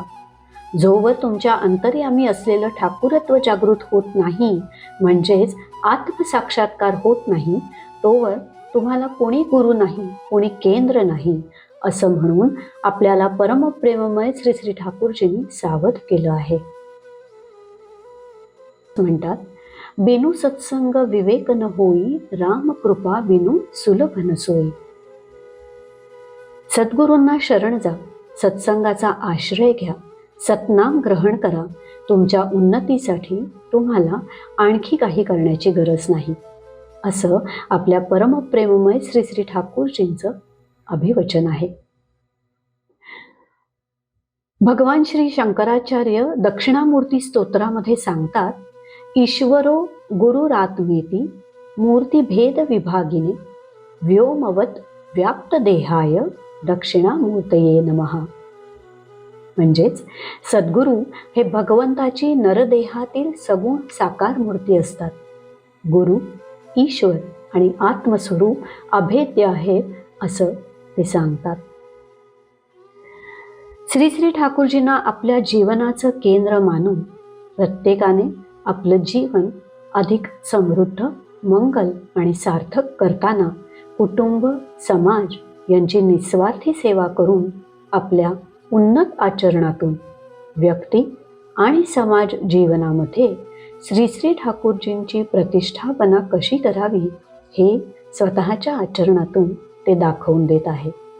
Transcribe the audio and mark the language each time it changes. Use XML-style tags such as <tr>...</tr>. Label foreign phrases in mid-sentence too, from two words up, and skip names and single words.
<mr>जोवर तुमच्या अंतर्यामी असलेलं ठाकूरत्व जागृत होत नाही, म्हणजेच आत्मसाक्षात्कार होत नाही, तोवर तुम्हाला कोणी गुरु नाही, कोणी केंद्र नाही असं म्हणून आपल्याला परमप्रेममय श्री श्री ठाकूरजींनी सावध केलं आहे. म्हणतात,</mr> <awa>बिनु सत्संग विवेक न होई, राम कृपा बिनु सुलभ न सोई.</awa> <mr>सद्गुरूंना शरण जा, सत्संगाचा आश्रय घ्या, सतनाम ग्रहण करा. तुमच्या उन्नतीसाठी तुम्हाला आणखी काही करण्याची गरज नाही, असं आपल्या परमप्रेममय श्री श्री ठाकूरजींचं अभिवचन आहे. भगवान श्री शंकराचार्य दक्षिणामूर्ती स्तोत्रामध्ये सांगतात,</mr> <sa>ईश्वरो गुरुरात्मेती मूर्तिभेद विभागिने व्योमवत व्याप्त देहाय दक्षिणामूर्तये नमः.</sa> <mr>म्हणजेच सद्गुरू हे भगवंताची नरदेहातील सगुण साकार मूर्ती असतात. गुरु ईश्वर आणि आत्मस्वरूप अभेद्य आहे असं ते सांगतात. श्री श्री ठाकूरजींना आपल्या जीवनाचं केंद्र मानून प्रत्येकाने आपलं जीवन अधिक समृद्ध, मंगल आणि सार्थक करताना कुटुंब, समाज यांची निस्वार्थी सेवा करून आपल्या उन्नत आचरणातून व्यक्ती आणि समाज जीवनामध्ये श्री श्री ठाकूरजींची प्रतिष्ठापना कशी करावी हे स्वतःच्या आचरणातून ते दाखवून देत आहे.</mr>